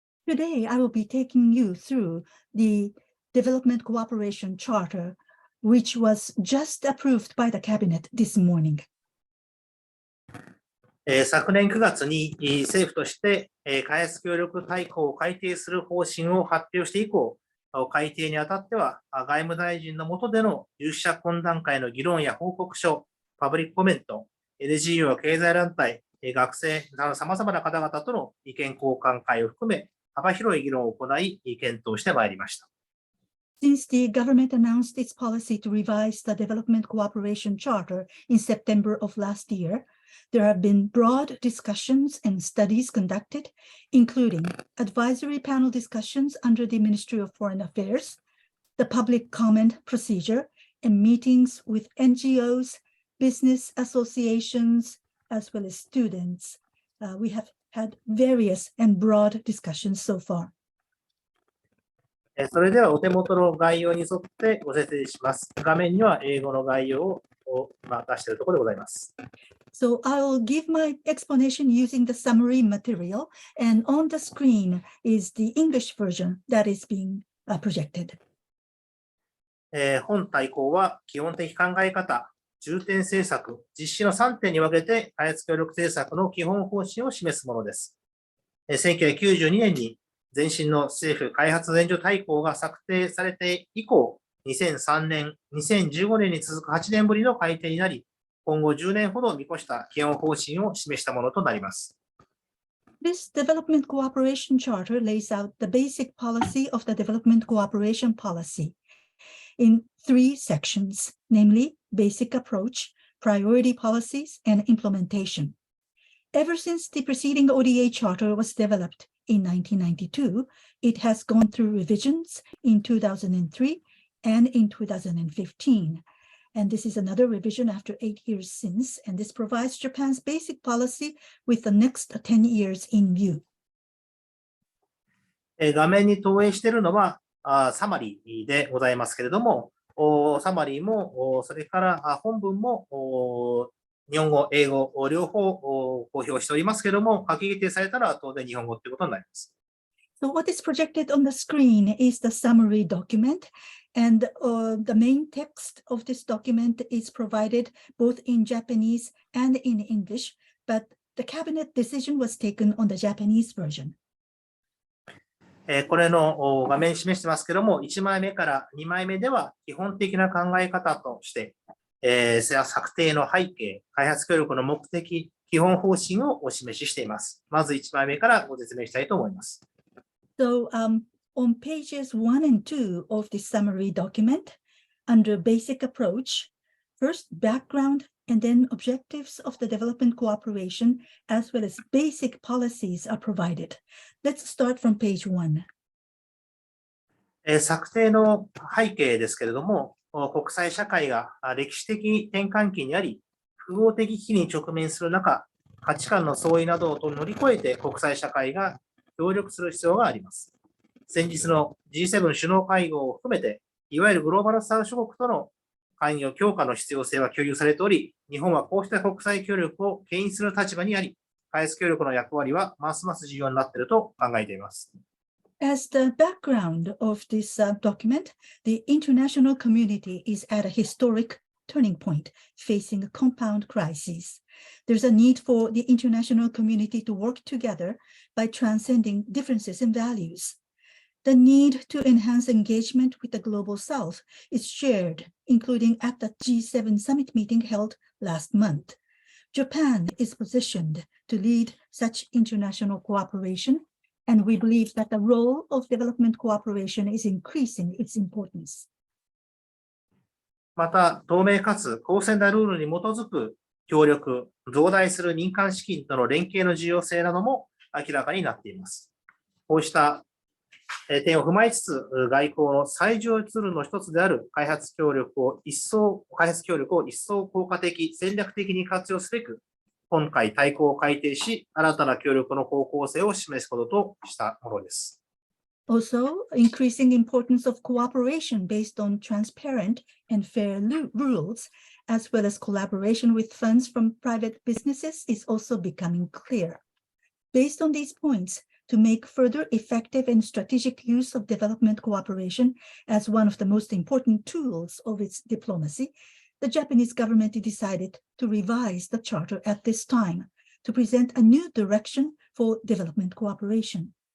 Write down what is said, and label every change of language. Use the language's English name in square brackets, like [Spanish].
[English] Today, I will be taking you through the Development Cooperation Charter, which was just approved by the Cabinet this morning. [Japanese] 昨年9月に政府として開発協力大綱を改定する方針を発表して以降、改定にあたっては外務大臣の下での有識者懇談会の議論や報告書、パブリックコメント、NGO 経済団体、学生、さまざまな方々との意見交換会を含め、幅広い議論を行い、検討してまいりました。 [English] Since the government announced its policy to revise the Development Cooperation Charter in September of last year, there have been broad discussions and studies conducted, including advisory panel discussions under the Ministry of Foreign Affairs, the public comment procedure, and meetings with NGOs, business associations, as well as students. We have had various and broad discussions so far. [Japanese] それではお手元の概要に沿ってご説明します。画面には英語の概要を今出しているところでございます。 [English] So I will give my explanation using the summary material, and on the screen is the English version that is being projected. [Japanese] 本大綱は基本的考え方、重点政策、実施の3点に分けて開発協力政策の基本方針を示すものです。 1992年に前身の政府開発援助大綱が策定されて以降、2003年、2015年に続く8年ぶりの改定になり、今後10年ほど見越した基本方針を示したものとなります。 [English] This Development Cooperation Charter lays out the basic policy of the Development Cooperation Policy in 3 sections, namely basic approach, priority policies, and implementation. Ever since the preceding ODA Charter was developed in 1992, it has gone through revisions in 2003 and in 2015. And this is another revision after 8 years since, and this provides Japan's basic policy with the next 10 years in view. [Japanese] 画面に投影しているのはサマリーでございますけれども、サマリーも、それから本文も日本語、英語、両方公表しておりますけれども、閣議決定されたら当然日本語ということになります。 [English] So what is projected on the screen is the summary document, and the main text of this document is provided both in Japanese and in English, but the cabinet decision was taken on the Japanese version. [Japanese] これの画面に示してますけれども、1枚目から2枚目では基本的な考え方として、策定の背景、開発協力の目的、基本方針をお示ししています。まず1枚目からご説明したいと思います。 [English] So on pages 1 and 2 of the summary document, under basic approach, first background and then objectives of the development cooperation, as well as basic policies are provided. Let's start from page 1. [Japanese] 策定の背景ですけれども、国際社会が歴史的転換期にあり、複合的危機に直面する中、価値観の相違などを乗り越えて国際社会が協力する必要があります。先日の G7 首脳会合を含めて、いわゆるグローバルサウス諸国との関与強化の必要性は共有されており、日本はこうした国際協力を牽引する立場にあり、開発協力の役割はますます重要になっていると考えています。 [English] As the background of this document, the international community is at a historic turning point, facing a compound crisis. There's a need for the international community to work together by transcending differences in values. The need to enhance engagement with the Global South is shared, including at the G7 summit meeting held last month. Japan is positioned to lead such international cooperation, and we believe that the role of development cooperation is increasing its importance. [Japanese] また、透明かつ公正なルールに基づく協力、増大する民間資金との連携の重要性なども明らかになっています。こうした点を踏まえつつ、外交の最重要ツールの一つである開発協力を一層効果的、戦略的に活用すべく、今回大綱を改定し、新たな協力の方向性を示すこととしたものです。 [English] Also, increasing importance of cooperation based on transparent and fair rules, as well as collaboration with funds from private businesses, is also becoming clear. Based on these points, to make further effective and strategic use of development cooperation as one of the most important tools of its diplomacy, the Japanese government decided to revise the charter at this time to present a new direction for development cooperation.